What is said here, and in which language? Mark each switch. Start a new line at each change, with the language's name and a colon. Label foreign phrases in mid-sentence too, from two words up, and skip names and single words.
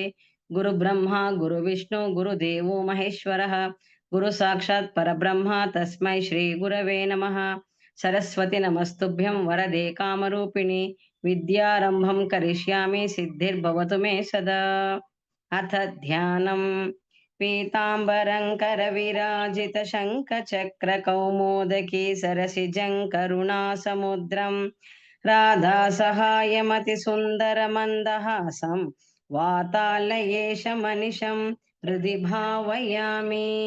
Sanskrit: గురు బ్రహ్మ గురు విష్ణు గురుదేవో మహేశ్వరః. గురు సాక్షాత్ పరబ్రహ్మ తస్మై శ్రీ గురవే నమః. సరస్వతి నమస్తుభ్యం వరదే కామరూపిణి విద్యారంభం కరిష్యామి సిద్ధిర్భవతు మే సదా. అథ ధ్యానం. పీతాంబరం करविराजित शङ्खचक्र कौमोदकी सरसिजं करुणासमुद्रं राधा सहायमति सुन्दरमन्दहासं वातालयेशमनिशं हृदि भावयामि.